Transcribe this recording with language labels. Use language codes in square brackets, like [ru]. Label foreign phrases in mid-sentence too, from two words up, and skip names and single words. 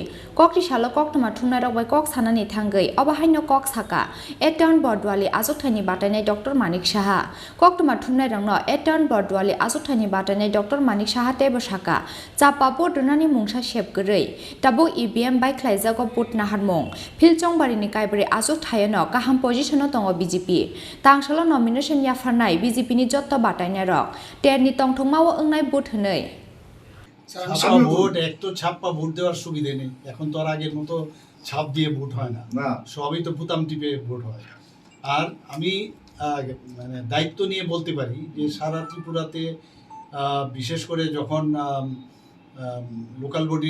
[trp] ककटि सालो कक्टमा थुमनाय रबाय कक सानानि थांगै अबाहायनो कक साका एटर्न बटवाली आजकथायनि बाटायनाय डॉक्टर मानिक साहा कक्टमा थुमनाय रंनो एटर्न बटवाली आजकथायनि बाटायनाय डॉक्टर मानिक साहाते बसाका चापा बदनानि मुंसा सेबगरै ताबो ईवीएम बायख्लायजागो बुटना हारमुं फिलचंबारिनि काइब्रे आजक थायनो गाहाम पजिशनो दङ बीजेपी तांसालो नमिनेशन याफारनाय बीजेपीनि जत्त बाटायनाय रक तेरनि टंथंमावो ओंनाय बुट हनै [bn] ছাপ্পা ভোট এক তো ছাপ্পা ভোট দেওয়ার সুবিধা নেই এখন তো আর আগের মতো ছাপ দিয়ে ভোট হয় না সবই তো বুতাম টিপে ভোট হয় আর আমি মানে দায়িত্ব নিয়ে বলতে পারি যে সারা ত্রিপুরাতে বিশেষ করে যখন লোকাল বডির